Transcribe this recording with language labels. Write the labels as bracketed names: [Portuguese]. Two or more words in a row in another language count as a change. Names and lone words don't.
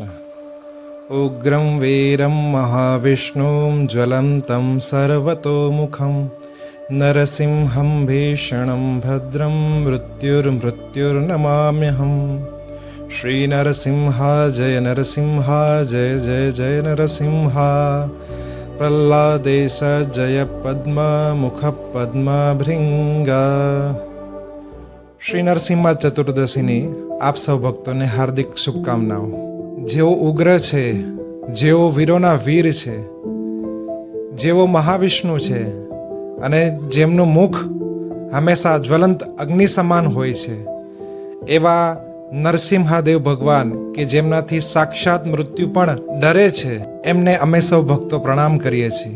[Sanskrit] उग्रं वीरं महाविष्णुं ज्वलन्तं सर्वतोमुखं नरसिंहं भीषणं भद्रं मृत्युर्नमाम्यहम्। श्रीनरसिंहा जय नरसिंहा जय जय जय नरसिंहा। प्रह्लादेश जय पद्मा मुख पद्मा भृंगा। [Gujarati] શ્રી નરસિંહ ચતુર્દશીની આપ સૌ ભક્તોને હાર્દિક શુભકામનાઓ। જેઓ ઉગ્ર છે, જેઓ વીરોના વીર છે, જેઓ મહાવિષ્ણુ છે અને જેમનું મુખ હંમેશા જ્વલંત અગ્નિ સમાન હોય છે, એવા નરસિંહાદેવ ભગવાન કે જેમનાથી સાક્ષાત મૃત્યુ પણ ડરે છે, એમને અમે સૌ ભક્તો પ્રણામ કરીએ છીએ।